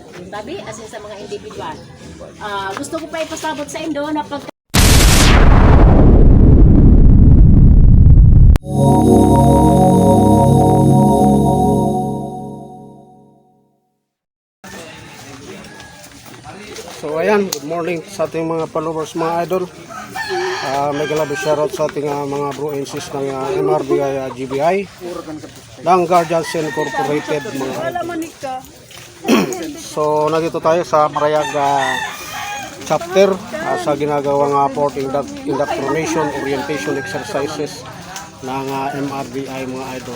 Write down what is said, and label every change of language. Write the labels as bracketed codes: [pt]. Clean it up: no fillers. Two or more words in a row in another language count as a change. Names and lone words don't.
[bik] Tabi, asin sa mga individual. Gusto ko pa ipasabot sa indo na pag [tl] So ayan, [en] good morning [tl] sa ating mga followers, mga idol. May galabi shoutout sa ating mga [en] bro and sis [tl] ng MRBI GBI ng Guardians Incorporated, mga idol. So nandito tayo sa Marayag chapter sa ginagawang [en] port indoctrination orientation exercises [tl] ng MRBI, mga idol.